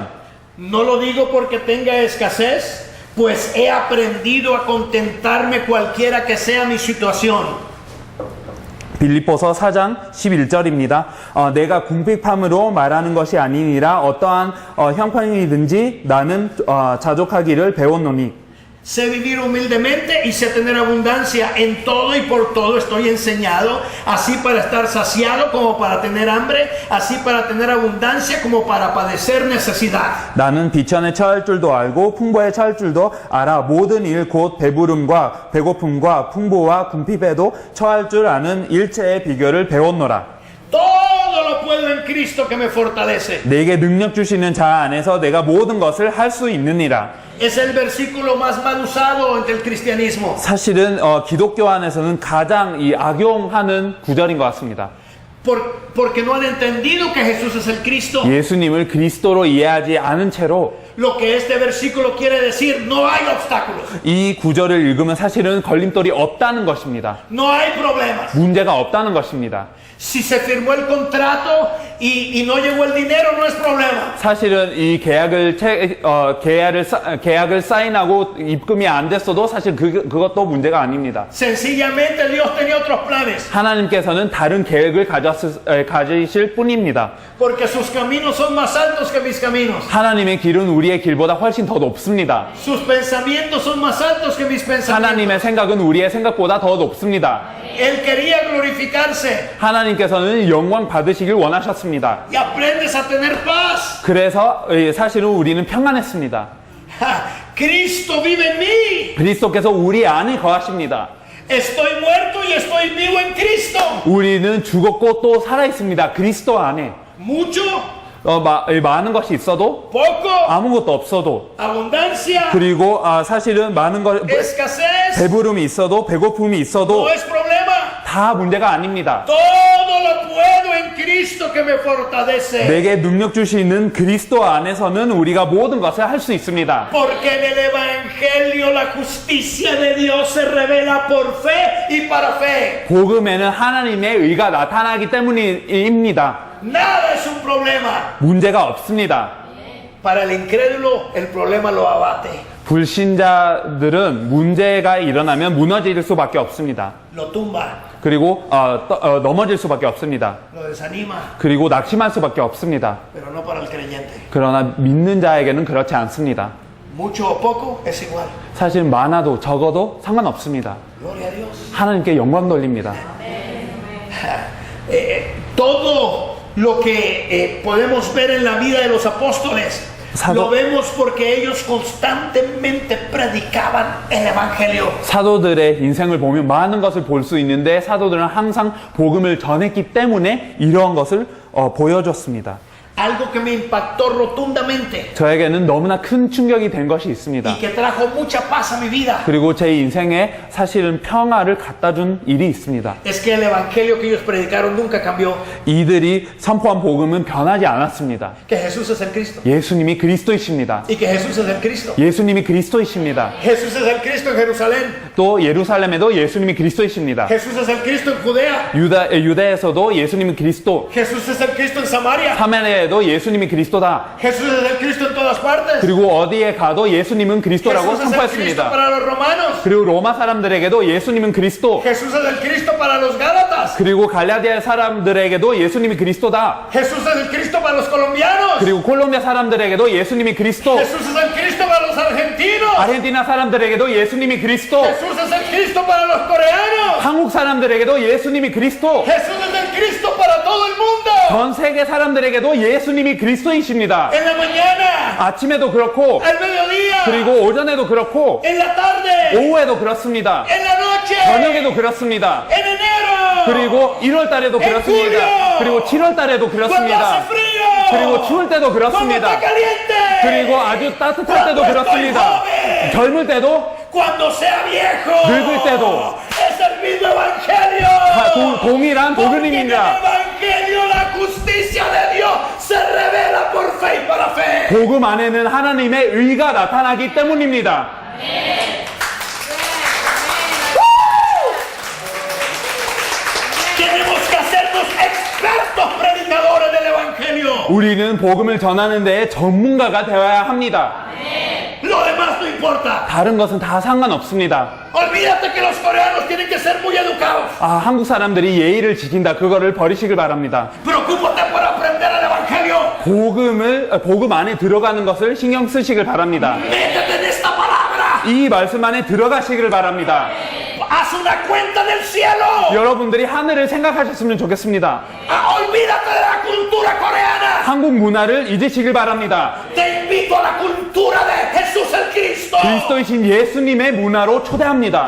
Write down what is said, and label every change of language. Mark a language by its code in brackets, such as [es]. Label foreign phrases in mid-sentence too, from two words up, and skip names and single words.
[es] no lo digo porque tenga escasez, pues he aprendido a contentarme cualquiera que sea mi situación. [ko] 빌립보서 4장 11절입니다. 내가 궁핍함으로 말하는 것이 아니니라 어떠한 형편이든지 나는 자족하기를 배웠노니 [es] Sé vivir humildemente y sé tener abundancia en todo y por todo estoy enseñado, así para estar saciado como para tener hambre, así para tener abundancia como para padecer necesidad. [ko] 나는 비천에 처할 줄도 알고 풍부에 처할 줄도 알아 모든 일 곧 배부름과 배고픔과 풍부와 궁핍에도 처할 줄 아는 일체의 비결을 배웠노라. [es] Todo lo puedo en Cristo que me fortalece. [ko] 내게 능력 주시는 자 안에서 내가 모든 것을 할 수 있느니라. [es] Es el versículo más mal usado entre el cristianismo. [ko] 사실은 기독교 안에서는 가장 악용하는 구절인 것 같습니다. [es] Porque no han entendido que Jesús es el Cristo. [ko] 예수님을 그리스도로 이해하지 않은 채로 [es] Lo que este versículo quiere decir, no hay obstáculos, [ko] 이 구절을 읽으면 사실은 걸림돌이 없다는 것입니다. [es] no hay problemas. [ko] 문제가 없다는 것입니다. [es] Si se firmó el contrato y no llegó el dinero, no es problema. [ko] 사실은 이 계약을 사인하고 입금이 안 됐어도 사실 그것도 문제가 아닙니다. [es] Sencillamente Dios tenía otros planes. [ko] 하나님께서는 다른 계획을 가지실 뿐입니다. [es] Porque sus caminos son más altos que mis caminos. [ko] 하나님의 길은 우리의 길보다 훨씬 더 높습니다. [es] Sus pensamientos son más altos que mis pensamientos. [ko] 하나님의 생각은 우리의 생각보다 더 높습니다. [es] Él quería glorificarse. [ko] 하나님께서는 영광 받으시길 원하셨습니다. [es] Y aprendes a tener paz. [ko] 그래서 사실은 우리는 평안했습니다. [es] Cristo vive en mí. [ko] 그리스도께서 우리 안에 거하십니다. [es] Estoy muerto y estoy vivo en Cristo. [ko] 우리는 죽었고 또 살아있습니다. 그리스도 안에. [es] Mucho, [ko] 많은 것이 있어도 [es] poco, [ko] 아무것도 없어도 [es] abundancia, [ko] 그리고 사실은 많은 것 [es] escasez, [ko] 배부름이 있어도 배고픔이 있어도 [es] no es problema. [ko] 다 문제가 아닙니다. [es] Todo lo puedo en Cristo que me fortalece. [ko] 내게 능력 주시는 그리스도 안에서는 우리가 모든 것을 할 수 있습니다. [es] Porque en el Evangelio la justicia de Dios se revela por fe y para fe. [ko] 복음에는 하나님의 의가 나타나기 때문입니다. [es] Nada es un problema. [ko] 문제가 없습니다. [es] Para el incrédulo, el problema lo abate, [ko] 불신자들은 문제가 일어나면 무너질 수밖에 없습니다. [es] lo tumba, [ko] 그리고 넘어질 수밖에 없습니다. [es] lo desanima, [ko] 그리고 낙심할 수밖에 없습니다. [es] pero no para el creyente. [ko] 그러나 믿는 자에게는 그렇지 않습니다. [es] Mucho o poco es igual. [ko] 사실 많아도 적어도 상관없습니다. [es] Gloria a Dios. [ko] 하나님께 영광 돌립니다. [es] Todo lo que podemos ver en la vida de los apóstoles lo vemos porque ellos constantemente predicaban el Evangelio. [ko] 사도들의 인생을 보면 많은 것을 볼 수 있는데 사도들은 항상 복음을 전했기 때문에 이러한 것을 보여줬습니다. [es] Algo que me impactó rotundamente [ko] 저에게는 너무나 큰 충격이 된 것이 있습니다. [es] y que trajo mucha paz a mi vida [ko] 그리고 제 인생에 사실은 평화를 갖다 준 일이 있습니다. [es] es que el Evangelio que ellos predicaron nunca cambió. [ko] 이들이 선포한 복음은 변하지 않았습니다. [es] Que Jesús es el Cristo [ko] 예수님이 그리스도이십니다. [es] y que Jesús es el Cristo. [ko] 예수님이 그리스도이십니다. [es] Jesús es el Cristo en Jerusalén. [ko] 또 예루살렘에도 예수님이 그리스도이십니다. [es] Jesús es el Cristo en Judea. [ko] 유대에서도 예수님은 그리스도, [es] Jesús es el Cristo en Samaria. [ko] 사마리아에도 예수님이 그리스도다. [es] Jesús es el Cristo en todas partes. [ko] 그리고 어디에 가도 예수님은 그리스도라고 [es] Jesús es el Cristo [ko] 선포했습니다. [es] para los romanos. [ko] 그리고 로마 사람들에게도 예수님은 그리스도, [es] Jesús es el Cristo para los gálatas. [ko] 그리고 갈라디아 사람들에게도 예수님이 그리스도다. [es] Jesús es el Cristo para los colombianos. [ko] 그리고 콜롬비아 사람들에게도 예수님이 그리스도, [es] Jesús es el Cristo para los argentinos. [ko] 아르헨티나 사람들에게도 예수님이 그리스도, [es] Jesús es el Cristo para los coreanos. [ko] 한국 사람들에게도 예수님이 그리스도, [es] Jesús es el Cristo para todo el mundo. [ko] 전 세계 사람들에게도 예수님이 그리스도이십니다. [es] En la mañana, [ko] 아침에도 그렇고, [es] al mediodía, [ko] 그리고 오전에도 그렇고, [es] en la tarde, [ko] 오후에도 그렇습니다. [es] en la noche, [ko] 저녁에도 그렇습니다. [es] en enero, [ko] 그리고 1월 달에도 그렇습니다. 그리고 7월 달에도 [es] cuando hace [ko] 그렇습니다. [es] frío, [ko] 그리고 추울 때도 [es] cuando está [ko] 그렇습니다. [es] caliente, [ko] 그리고 아주 따뜻할 때도 그렇습니다. 젊을 때도, [es] cuando sea viejo, [ko] 늙을 때도 [es] es el mismo evangelio. [ko] 동일한 [es] Porque en el [ko] 복음입니다. [es] evangelio la justicia de Dios se revela por fe y para fe. [ko] 복음 안에는 하나님의 의가 나타나기 때문입니다. [es] Tenemos que hacernos expertos predicadores del evangelio. [ko] 우리는 복음을 전하는 데에 전문가가 되어야 합니다. [es] Lo demás no importa. [ko] 다른 것은 다 상관없습니다. [es] Olvídate que los coreanos tienen que ser muy educados. [ko] 한국 사람들이 예의를 지킨다. 그거를 버리시길 바랍니다. [es] Preocúpate por aprender el evangelio. [ko] 복음 안에 들어가는 것을 신경 쓰시길 바랍니다. [es] Métete en esta palabra. [ko] 이 말씀 안에 들어가시길 바랍니다. [es] Haz una cuenta del cielo. [ko] 여러분들이 하늘을 생각하셨으면 좋겠습니다. [es] Olvídate de la cultura coreana. [ko] 한국 문화를 잊으시길 바랍니다. [es] Te invito a la cultura de Jesús el Cristo. [ko] 그리스도이신 예수님의 문화로 초대합니다.